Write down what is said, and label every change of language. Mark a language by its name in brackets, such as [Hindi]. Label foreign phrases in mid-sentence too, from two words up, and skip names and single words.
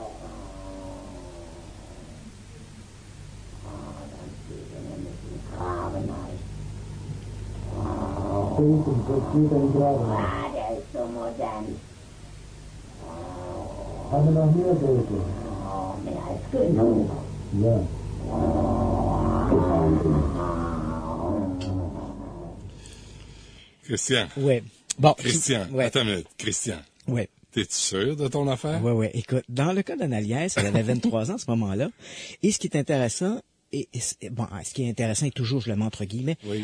[Dutch] Dan zie je hem met een gravenhuis. Dat is zo modern. Hebben we nog meer weten? Maar dat is genoeg. Ja. Christian. [French] Oui. Bon. Christian. Ouais. Attends une minute. Christian. Oui. T'es-tu sûr de ton affaire? Oui. Écoute, dans le cas d'Annaliese, elle avait 23 ans à ce moment-là. Et ce qui est intéressant, ce qui est intéressant, et toujours je le mets entre guillemets, oui.